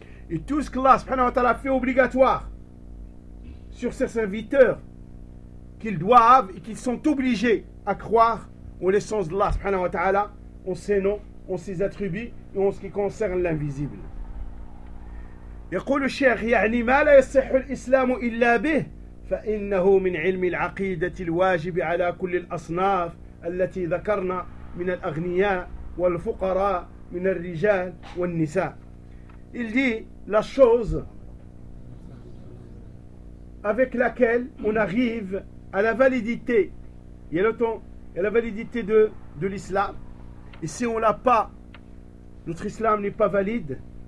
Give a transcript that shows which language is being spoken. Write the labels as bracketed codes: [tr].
[fr] Et tout ce que Allah subhanahu wa ta'ala fait obligatoire sur ses serviteurs, qu'ils doivent et qu'ils sont obligés à croire en l'essence d'Allah subhanahu wa ta'ala, en ses noms, en ses attributs et en ce qui concerne l'invisible. [ar] يقول الشيخ يعني ما لا يصح الإسلام إلا به فإنه من علم العقيدة الواجب على كل الأصناف التي ذكرنا من الأغنياء والفقراء من الرجال والنساء. [fr] Il dit la chose avec laquelle on arrive à la validité, il y a le temps, à la validité de l'islam. Et si on l'a pas, notre islam n'est pas valide.